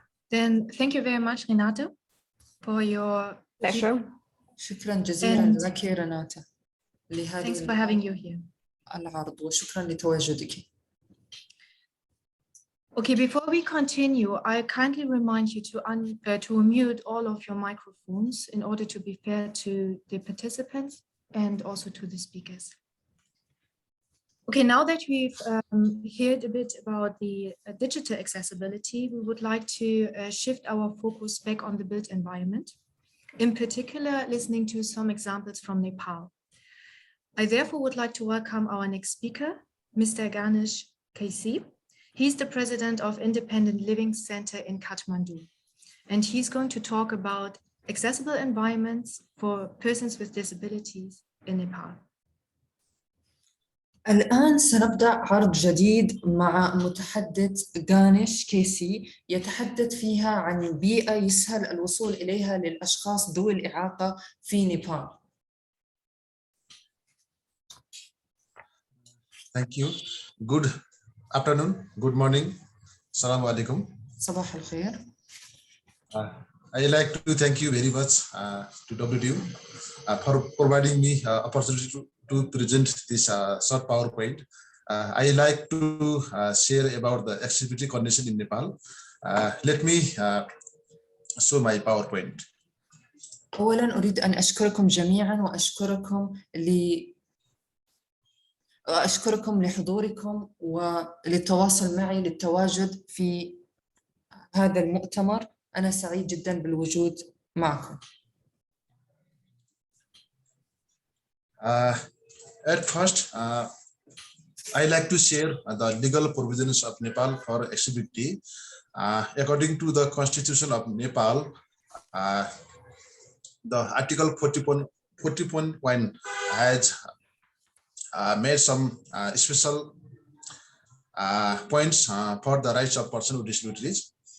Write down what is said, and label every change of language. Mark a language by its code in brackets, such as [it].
[en] Then thank you very much, Renata, for your pleasure. [ar] شكرا جزيلا لك رناتا لهذه [en] Thanks for having you here. [ar] العرض، وشكرا لتواجدك. [en] Okay, before we continue, I kindly remind you to unmute all of your microphones in order to be fair to the participants and also to the speakers. Okay, now that we've heard a bit about the digital accessibility, we would like to shift our focus back on the built environment, in particular listening to some examples from Nepal. I therefore would like to welcome our next speaker, Mr. Ganesh KC. He's the president of Independent Living Center in Kathmandu, and he's going to talk about accessible environments for persons with disabilities in Nepal. [ar] الآن سنبدأ عرض جديد مع متحدث غانيش كيسي يتحدث فيها عن بيئة يسهل الوصول إليها للأشخاص ذوي الإعاقة في نيبال. [en] Thank you. Good afternoon. Good morning. [ar] Assalamu alaikum. صباح الخير. [en] I like to thank you very much to WTU for providing me opportunity to present this short PowerPoint. I like to share about the accessibility condition in Nepal. Let me show my PowerPoint. [ar] أولاً أريد أن أشكركم جميعاً وأشكركم لحضوركم وللتواصل معي للتواجد في هذا المؤتمر. أنا سعيد جداً بالوجود معكم. [en] At first, I like to share the legal provisions of Nepal for accessibility. According to the Constitution of Nepal, the Article 40.1 has made some special points for the rights of persons with disabilities.